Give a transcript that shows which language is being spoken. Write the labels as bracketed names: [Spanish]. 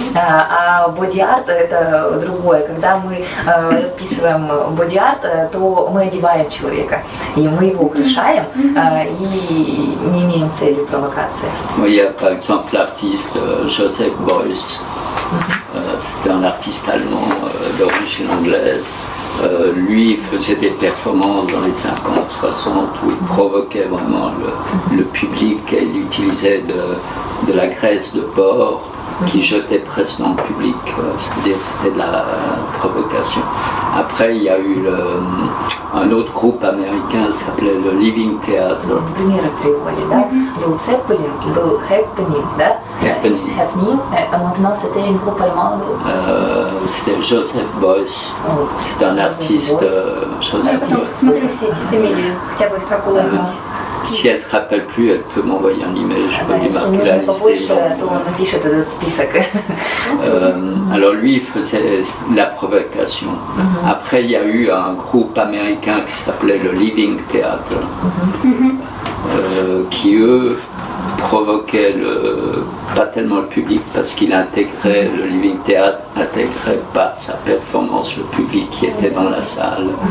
[Russian] А боди-арт это другое. Когда мы расписываем боди-арт, то мы одеваем человека, и мы его украшаем, и не имеем цели провокации. [French] Il y a par exemple l'artiste Joseph Beuys, c'est un artiste allemand d'origine anglaise. Lui faisait des performances dans les 50-60 où il provoquait vraiment le public et il utilisait de la graisse de porc qui jetait presque dans le public, c'est-à-dire c'était de la provocation. Après il y a eu un autre groupe américain qui s'appelait le Living Theatre. [Russian] Примеры приводит, да? Был Цеппелин, был Happening, да? [French] Happening, maintenant c'était une groupe allemande. C'était Joseph Beuys, c'est un artiste. [Russian] Я потом посмотрю все эти фамилии, хотя бы как уловить. [French] Si elle ne se rappelle plus, elle peut m'envoyer un email, je peux lui marquer la liste des noms. Alors lui, il faisait la provocation. Après, il y a eu un groupe américain qui s'appelait le Living Theatre, qui eux provoquaient pas tellement le public parce qu'il intégrait, le Living Theatre intégrait par sa performance le public qui était dans la salle.